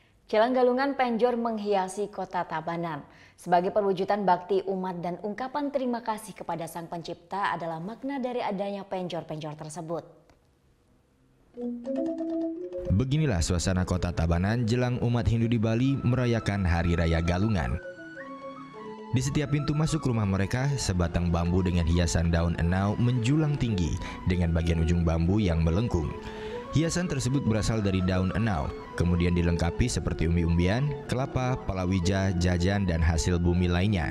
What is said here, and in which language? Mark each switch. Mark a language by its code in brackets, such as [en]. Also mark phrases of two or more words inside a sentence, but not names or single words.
[id] Jalan Galungan Penjor menghiasi kota Tabanan. Sebagai perwujudan bakti umat dan ungkapan terima kasih kepada Sang Pencipta adalah makna dari adanya penjor-penjor tersebut. Beginilah suasana kota Tabanan jelang umat Hindu di Bali merayakan Hari Raya Galungan. Di setiap pintu masuk rumah mereka, sebatang bambu dengan hiasan daun enau menjulang tinggi dengan bagian ujung bambu yang melengkung. Hiasan tersebut berasal dari daun enau, kemudian dilengkapi seperti umbi-umbian, kelapa, palawija, jajan, dan hasil bumi lainnya.